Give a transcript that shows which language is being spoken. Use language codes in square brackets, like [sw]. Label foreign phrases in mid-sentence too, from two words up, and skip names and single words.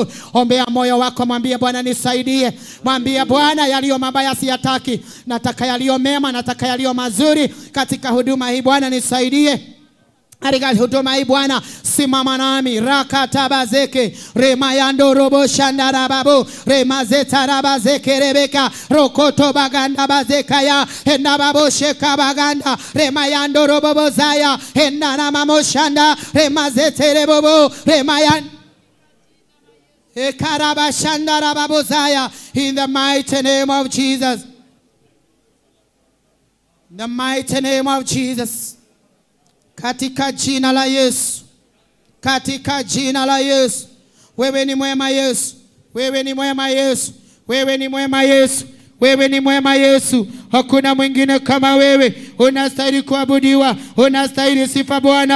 [sw] Ombea moyo wako, mwambie Bwana nisaidie. Mwambie Bwana yaliyo mabaya siyataki. Nataka yaliyo mema, nataka yaliyo mazuri katika huduma hii. Bwana nisaidie. Katika huduma hii Bwana simama nami. Rakatabazeke remayando robo shandarababo remazetarabazeke rebeka rokoto baganda bazekaya endababo sheka baganda remayando robo bozaya endana mamoshanda remazeterebobo remayan ekarabashandarababozaya. [en] In the mighty name of Jesus. In the mighty name of Jesus. [sw] Katika jina la Yesu. Katika jina la Yesu. Wewe ni mwema Yesu. Wewe ni mwema Yesu. Wewe ni mwema Yesu. Wewe ni mwema Yesu. Hakuna mwingine kama wewe. Unastahili kuabudiwa. Unastahili sifa Bwana.